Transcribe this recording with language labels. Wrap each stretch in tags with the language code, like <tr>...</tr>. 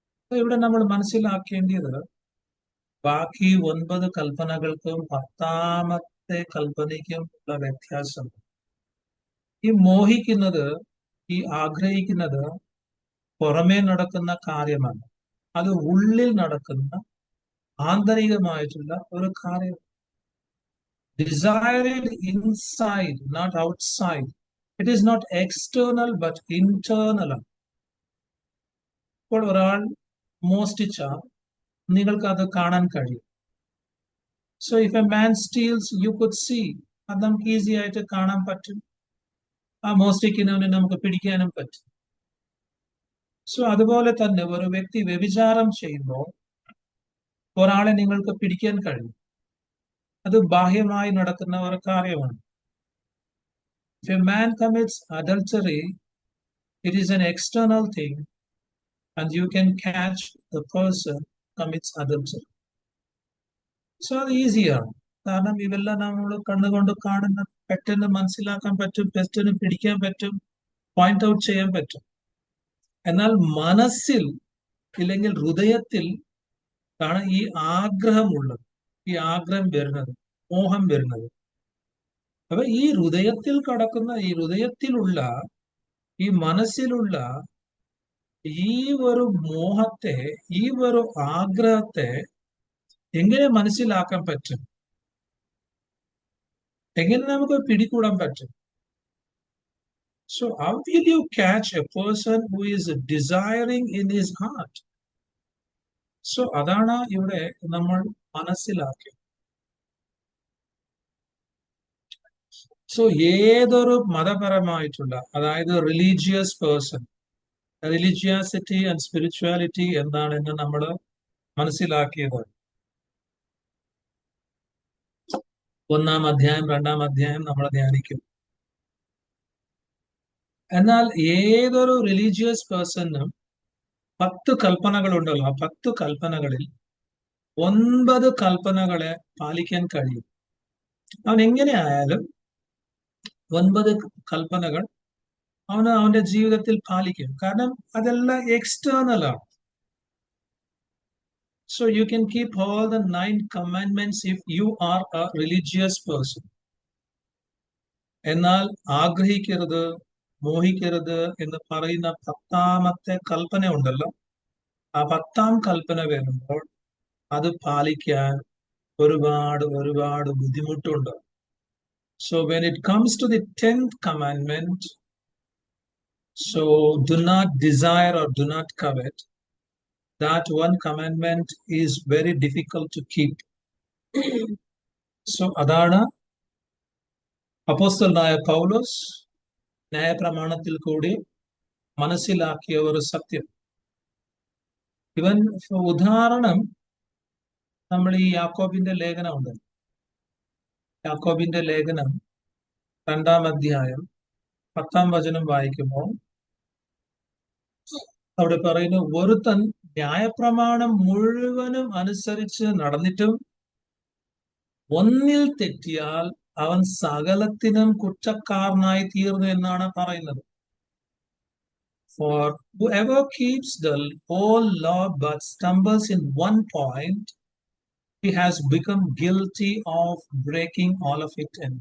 <ml>ഇവിടെ നമ്മൾ മനസ്സിലാക്കേണ്ടത് ബാക്കി 9 കൽപ്പനകൾക്കും 10ാമത്തെ കൽപ്പനയ്ക്കും ഉള്ള വ്യത്യാസം. ഈ മോഹിക്കുന്നത്, ഈ ആഗ്രഹിക്കുന്നത് പുറമേ നടക്കുന്ന കാര്യമാണ്. അത് ഉള്ളിൽ നടക്കുന്ന ആന്തരികമായിട്ടുള്ള ഒരു കാര്യം.</ml> <en>Desired inside, not outside. It is not external but internal.</en> <ml>ഇപ്പോൾ ഒരാൾ മോഷ്ടിച്ചാൽ നിങ്ങൾക്ക് അത് കാണാൻ കഴിയും.</ml> <en>so if a man steals you could see,</en> <ml>അത് നമുക്ക് ഈസി ആയിട്ട് കാണാൻ പറ്റും. ആ മോഷ്ടിക്കുന്നവനെ നമുക്ക് പിടിക്കാനും പറ്റും. സോ അതുപോലെ തന്നെ ഒരു വ്യക്തി വ്യഭിചാരം ചെയ്യുമ്പോൾ ഒരാളെ നിങ്ങൾക്ക് പിടിക്കാൻ കഴിയും. അത് ബാഹ്യമായി നടക്കുന്ന ഒരു കാര്യമാണ്.</ml> <en>If a man commits adultery, it is an external thing and you can catch the person commits adultery.</en> <ml>So അത് ഈസിയാണ്. കാരണം ഇതെല്ലാം നമ്മൾ കണ്ണുകൊണ്ട് കാണുന്ന, പെട്ടെന്ന് മനസ്സിലാക്കാൻ പറ്റും, പെട്ടെന്ന് പിടിക്കാൻ പറ്റും, പോയിന്റ് ഔട്ട് ചെയ്യാൻ പറ്റും. എന്നാൽ മനസ്സിൽ ഇല്ലെങ്കിൽ ഹൃദയത്തിൽ ആണ് ഈ ആഗ്രഹമുള്ളത്, ഈ ആഗ്രഹം വരുന്നത്, മോഹം വരുന്നത്. അപ്പൊ ഈ ഹൃദയത്തിൽ കടക്കുന്ന, ഈ ഹൃദയത്തിലുള്ള, ഈ മനസ്സിലുള്ള ഈ ഒരു മോഹത്തെ, ഈ ഒരു ആഗ്രഹത്തെ എങ്ങനെ മനസ്സിലാക്കാൻ പറ്റും? എങ്ങനെ നമുക്ക് പിടികൂടാൻ പറ്റും?</ml> <en>So how will you catch a person who is desiring in his heart?</en> <ml>So അതാണ് ഇവിടെ നമ്മൾ മനസ്സിലാക്കി. സോ ഏതൊരു മതപരമായിട്ടുള്ള, അതായത് റിലീജിയസ് പേഴ്സൺ, റിലീജിയാസിറ്റി ആൻഡ് സ്പിരിച്വാലിറ്റി എന്താണെന്ന് നമ്മൾ മനസ്സിലാക്കിയത് 1-ാം അധ്യായം 2-ാം അധ്യായം നമ്മൾ ധ്യാനിക്കും. എന്നാൽ ഏതൊരു റിലീജിയസ് പേഴ്സണിനും 10 കൽപ്പനകളുണ്ടല്ലോ, ആ 10 കൽപ്പനകളിൽ 9 കൽപ്പനകളെ പാലിക്കാൻ കഴിയും. അവൻ എങ്ങനെയായാലും 9 കൽപ്പനകൾ അവന്റെ ജീവിതത്തിൽ പാലിക്കും. കാരണം അതെല്ലാം എക്സ്റ്റേണൽ ആണ്.</ml> <en>So you can keep all the 9 commandments if you are a religious person.</en> <ml>എന്നാൽ ആഗ്രഹിക്കരുത്, മോഹിക്കരുത് എന്ന് പറയുന്ന 10-ാമത്തെ കൽപ്പന ഉണ്ടല്ലോ, ആ 10-ാം കൽപ്പന വരുമ്പോൾ അത് പാലിക്കാൻ ഒരുപാട് ബുദ്ധിമുട്ടുണ്ട്.</ml> <en>So when it comes to the 10th commandment, so do not desire or do not covet, that one commandment is very difficult to keep.</en> <ml>So അതാണ് അപ്പോസ്തലനായ പൗലോസ് ന്യായപ്രമാണത്തിൽ കൂടി മനസ്സിലാക്കിയ ഒരു സത്യം. ഇവൻ ഉദാഹരണം നമ്മൾ ഈ യാക്കോബിന്റെ ലേഖനം ഉണ്ട്. യാക്കോബിന്റെ ലേഖനം 2-ാം അധ്യായം 10-ാം വചനം വായിക്കുമ്പോൾ അവിടെ പറയുന്നു, ഒരുത്തൻ ന്യായപ്രമാണം മുഴുവനും അനുസരിച്ച് നടന്നിട്ടും ഒന്നിൽ തെറ്റിയാൽ അവൻ സകലത്തിനും കുറ്റക്കാരനായി തീർന്നു എന്നാണ് പറയുന്നത്.</ml> <en>For whoever keeps the whole law but stumbles in one point, he has become guilty of breaking all of it.</en>